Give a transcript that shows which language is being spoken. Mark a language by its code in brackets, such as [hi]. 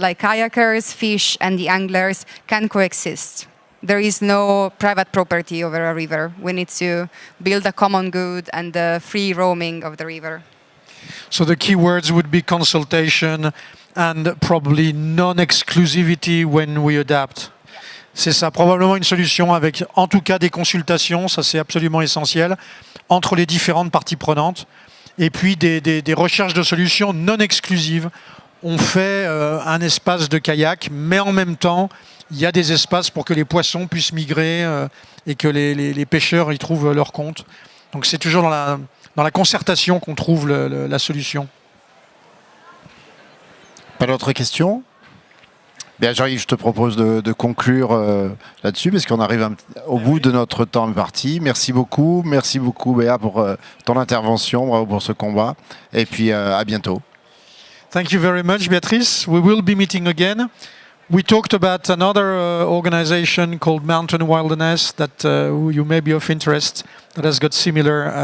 [en] Like kayakers, fish, and the anglers can coexist. There is no private property over a river. We need to build a common good and the free roaming of the river. So the key words would be consultation and probably non-exclusivity when we adapt. [fr] C'est ça, probablement une solution avec en tout cas des consultations, ça c'est absolument essentiel, entre les différentes parties prenantes. Et puis des recherches de solutions non exclusives. On fait un espace de kayak, mais en même temps, il y a des espaces pour que les poissons puissent migrer et que les pêcheurs y trouvent leur compte. Donc c'est toujours dans la concertation qu'on trouve la solution. Pas d'autres questions? Bien, Jean-Yves, je te propose de conclure là-dessus, parce qu'on arrive au bout de notre temps imparti. Merci beaucoup Béa pour ton intervention, bravo pour ce combat, et puis à bientôt. [en] Thank you very much, Beatrice. We will be meeting again. We talked about another organization called Mountain Wilderness that you may be of interest, that has got similar